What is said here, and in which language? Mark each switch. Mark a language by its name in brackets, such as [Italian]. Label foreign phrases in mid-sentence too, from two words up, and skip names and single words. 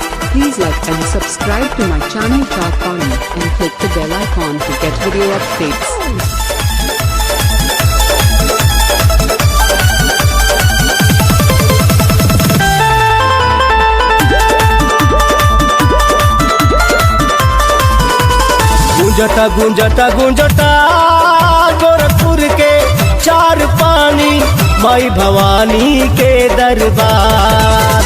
[English] Please like and subscribe to my channel Talk On and click the bell icon to get video updates. [Bhojpuri] गूंजता गूंजता गूंजता गोरखपुर के चार पानी माई भवानी के दरबार।